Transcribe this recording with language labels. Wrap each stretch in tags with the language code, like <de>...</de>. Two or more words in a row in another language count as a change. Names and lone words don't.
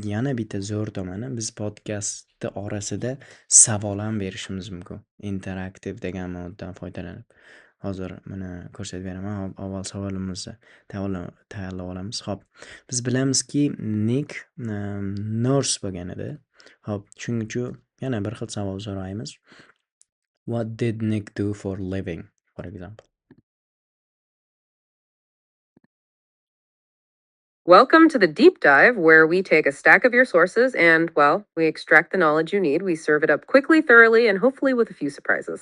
<uz>Yana bitta zo'r tomoni, biz podkastni orasida savol ham berishimiz mumkin. Interaktiv degan moddan foydalanib. Hozir buni ko'rsatib beraman. Hop, avval savolimizni tayyorlab olamiz. Hop, biz bilamizki Nick nurse bo'lgan edi. Hop, shuning uchun yana bir xil savol so'raymiz.</uz> <en>What did Nick do for living, for example? Welcome to the deep dive, where we take a stack of your sources and, well, we extract the knowledge you need. We serve it up quickly, thoroughly, and hopefully with a few surprises.</en>